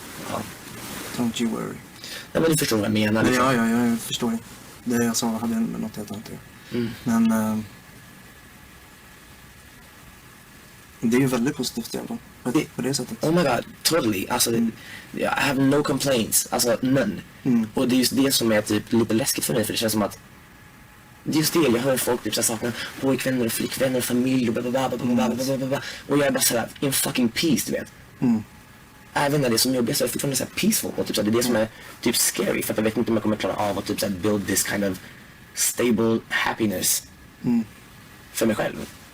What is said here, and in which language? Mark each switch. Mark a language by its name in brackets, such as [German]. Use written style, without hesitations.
[Swedish] Ja. [English] Don't you worry. [Swedish] Nej, men du förstår vad jag menar. Liksom. Ja, jag förstår det. Det jag sa hade något helt annat. Men det är ju väldigt positivt i alla fall. På det sättet. [English] Oh my god, totally. [Swedish] Alltså, [English] I have no complaints. [Swedish] Alltså, [English] none. [Swedish] Och det är just det som är typ lite läskigt för mig. För det känns som att det är just det, jag hör folk typ sakna pojkvänner och flickvänner och familj och blablabla. Och jag är bara såhär, [English] in fucking peace, [Swedish] du vet. Även när det är som jobbigt så är det fortfarande såhär peaceful. Och typ så det är det som är typ scary. För att jag vet inte om jag kommer klara av att typ såhär [English] build this kind of stable happiness [Swedish] för mig själv.